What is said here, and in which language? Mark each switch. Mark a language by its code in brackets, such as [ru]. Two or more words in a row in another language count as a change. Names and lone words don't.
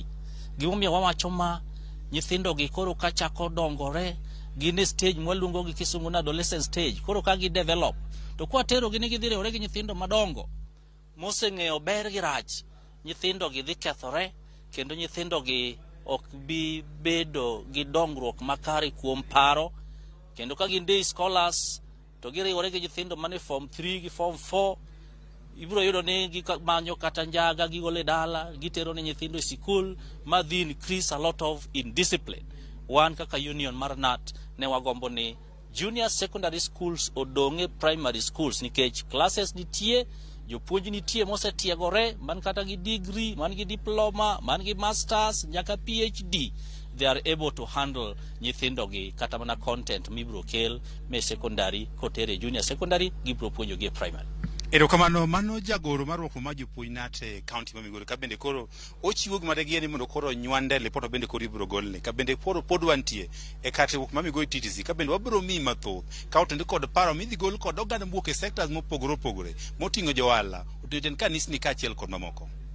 [luo] Gimomiyo wawacho ma nyithindo gi koro ka chako dongore, gin e stage mwaluongo gi kisungu na [en] adolescent stage, [luo] koro ka gi develop. To kwa tero gi ni gidhi riwore gi nyithindo madongo moseng'eyo ber gi rach, nyithindo gi dhi kethore, kendo nyithindo gi ok bi bedo gi dongruok makare kuom paro. Kendo ka gin [en] day scholars [luo] to giriwore gi nyithindo mane form 3 gi form 4, ibro yudo ni gimanyo kata njaga gigole dala, gitero ne nyithindo e sikul, ma dhi [en] increase a lot of indiscipline. [luo] Wan kaka union mar NAT ne wagombo ni [en] junior secondary schools [luo] odong'e [en] primary schools, [luo] nikech classes nitie, jopuonj nitie mosetiegore, man kata gi degree, man gi diploma, man gi masters, nyaka PhD. [en] They are able to handle [luo] nyithindo gi kata mana content mibro kel me secondary kotere [en] junior secondary [luo] gibro puonjo gi primary. Erokamano mano jagoro marwako ma jopuonj NAT e county ma Migori, ka bende koro ochiwo gima de ni mondo koro nywande lipot bende koro ibro golne, ka bende koro pod wantie e katiwok ma Migori TTC, ka bende wabro mi mathoth ka otendi kod paro midhi gol kod oganda mowuok e sectors mopogore opogore moting'o johala, oten kanisni kaachiel kod mamoko.